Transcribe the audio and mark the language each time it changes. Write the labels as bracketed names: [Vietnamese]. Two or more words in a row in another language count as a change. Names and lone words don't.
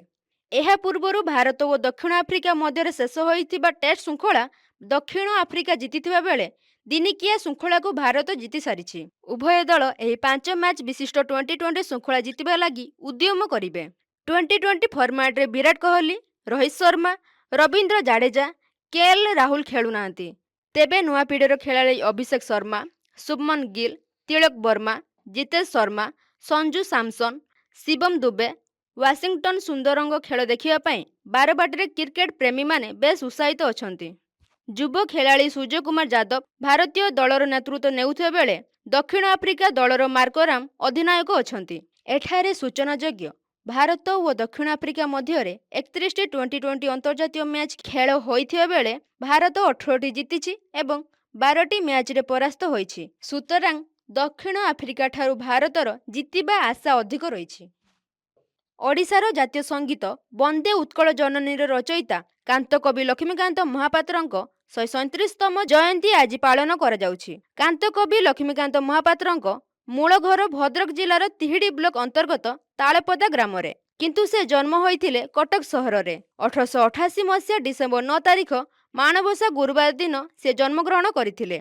[Odia] ଏହା ପୂର୍ବରୁ ଭାରତ ଓ ଦକ୍ଷିଣ ଆଫ୍ରିକା ମଧ୍ୟ ଶେଷ ହୋଇଥିବା ଟେଷ୍ଟ ଶୃଙ୍ଖଳା ଦକ୍ଷିଣ ଆଫ୍ରିକା ଜିତିଥିବା ବେଳେ ଦିନିକିଆ ଶୃଙ୍ଖଳା କୁ ଭାରତ ଜିତି ସାରିଛି। ଉଭୟ ଦଳ ଏହି 5 ମ୍ୟାଚ ବିଶିଷ୍ଟ T20 ଶୃଙ୍ଖଳା ଜିତିବା ଲାଗି ଉଦ୍ୟମ କରିବେ। T20 ଫର୍ମାଟ ରେ ବିରାଟ କୋହଲି, ରୋହିତ ଶର୍ମା, ରବୀନ୍ଦ୍ର ଜାଡେଜା, KL ରାହୁଲ ଖେଳୁ ନାହାନ୍ତି। ତେବେ ନୂଆ ପିଢ଼ିର ଖେଳାଳି ଅଭିଷେକ ଶର୍ମା, ଶୁଭମନ ଗିଲ, ତିଲକ ବର୍ମା, ଜିତେଶ ଶର୍ମା, ସଞ୍ଜୁ ସାମସନ, ଶିବମ ଦୁବେ, ୱାଶିଂଟନ ସୁନ୍ଦରଙ୍କ ଖେଳ ଦେଖିବା ପାଇଁ ବାରବାଟୀ କ୍ରିକେଟ ପ୍ରେମୀ ମାନେ ବେଶ ଉତ୍ସାହିତ ଅଛନ୍ତି। ଯୁବ ଖେଳାଳି ସୂର୍ଯ୍ୟ କୁମାର ଯାଦବ ଭାରତୀୟ ଦଳର ନେତୃତ୍ୱ ନେଉଥିବା ବେଳେ ଦକ୍ଷିଣ ଆଫ୍ରିକା ଦଳର ମାର୍କରାମ ଅଧିନାୟକ ଅଛନ୍ତି। ଏଠାରେ ସୂଚନାଯୋଗ୍ୟ ଭାରତ ଓ ଦକ୍ଷିଣ ଆଫ୍ରିକା ମଧ୍ୟ 31ଟି T20 ଆନ୍ତର୍ଜାତୀୟ ମ୍ୟାଚ ଖେଳ ହୋଇଥିବା ବେଳେ ଭାରତ 18ଟି ଜିତିଛି ଏବଂ 12ଟି ମ୍ୟାଚ ରେ ପରାସ୍ତ ହୋଇଛି। ସୁତରାଂ ଦକ୍ଷିଣ ଆଫ୍ରିକା ଠାରୁ ଭାରତର ଜିତିବା ଆଶା ଅଧିକ ରହିଛି। ଓଡ଼ିଶାର ଜାତୀୟ ସଙ୍ଗୀତ ବନ୍ଦେ ଉତ୍କଳ ଜନନୀର ରଚୟିତା କାନ୍ତକବି ଲକ୍ଷ୍ମୀକାନ୍ତ ମହାପାତ୍ରଙ୍କ 137ତମ ଜୟନ୍ତୀ ଆଜି ପାଳନ କରା ଯାଉଛି। କାନ୍ତକବି ଲକ୍ଷ୍ମୀକାନ୍ତ ମହାପାତ୍ରଙ୍କ ମୂଳ ଘର ଭଦ୍ରକ ଜିଲ୍ଲାର ତିହିଡ଼ି ବ୍ଲକ ଅନ୍ତର୍ଗତ ତାଳପଦା ଗ୍ରାମ ରେ, କିନ୍ତୁ ସେ ଜନ୍ମ ହୋଇଥିଲେ କଟକ ସହର ରେ। 1888 ମସିହା ଡିସେମ୍ବର 9 ତାରିଖ ମାଣବସା ଗୁରୁବାର ଦିନ ସେ ଜନ୍ମଗ୍ରହଣ କରିଥିଲେ।